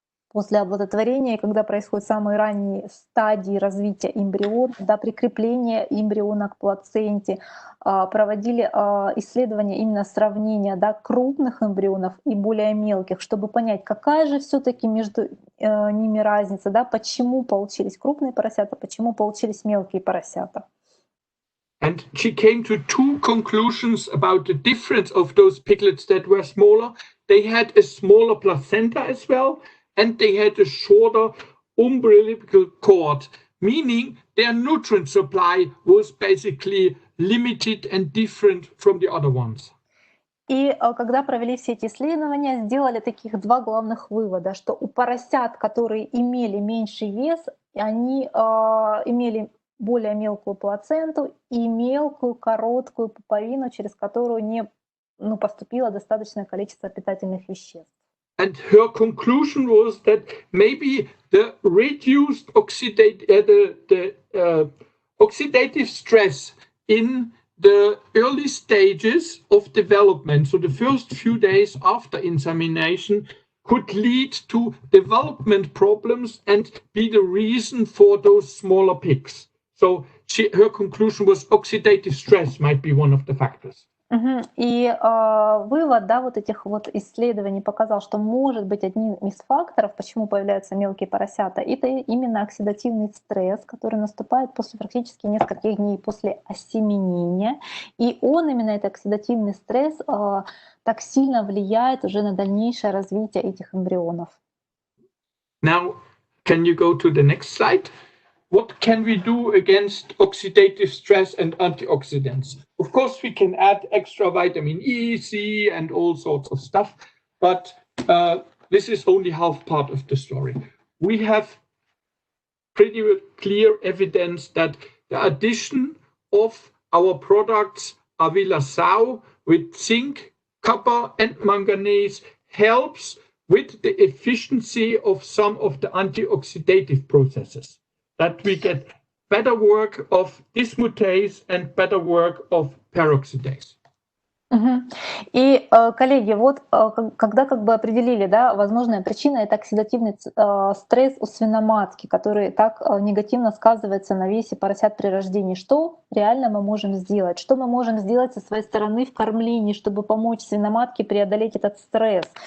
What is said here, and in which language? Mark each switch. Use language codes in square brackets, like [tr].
[ru] после оплодотворения, когда происходят самые ранние стадии развития эмбриона, да, прикрепление эмбриона к плаценте, проводили исследования именно сравнения, да, крупных эмбрионов и более мелких, чтобы понять, какая же все-таки между ними разница, да, почему получились крупные поросята, почему получились мелкие поросята. [en] And she came to two conclusions about the difference of those piglets that were smaller. They had a smaller placenta as well, and they had a shorter umbilical cord, meaning their nutrient supply was basically limited and different from the other ones. [ru] И когда провели все эти исследования, сделали таких два главных вывода, что у поросят, которые имели меньший вес, они имели более мелкую плаценту и мелкую короткую пуповину, через которую не поступило достаточное количество питательных веществ. [en] And her conclusion was that maybe the reduced oxidative stress in the early stages of development, so the first few days after insemination, could lead to development problems and be the reason for those smaller pigs. So her conclusion was oxidative stress might be one of the factors. [ru] И вывод, да, вот этих вот исследований показал, что может быть одним из факторов, почему появляются мелкие поросята, это именно оксидативный стресс, который наступает после практически нескольких дней после осеменения. И он, именно этот оксидативный стресс, так сильно влияет уже на дальнейшее развитие этих эмбрионов. [en] Now, can you go to the next slide? What can we do against oxidative stress and antioxidants? Of course, we can add extra vitamin E, C, and all sorts of stuff, but this is only half part of the story. We have pretty clear evidence that the addition of our products Avila Sau with zinc, copper, and manganese helps with the efficiency of some of the antioxidative processes. That we get better work of dismutase and better work of peroxidase. [ru] И, коллеги, вот когда как бы определили, да, возможная причина — это оксидативный стресс у свиноматки, который так негативно сказывается на весе поросят при рождении. Что реально мы можем сделать? Что мы можем сделать со своей стороны в кормлении, чтобы помочь свиноматке преодолеть этот стресс?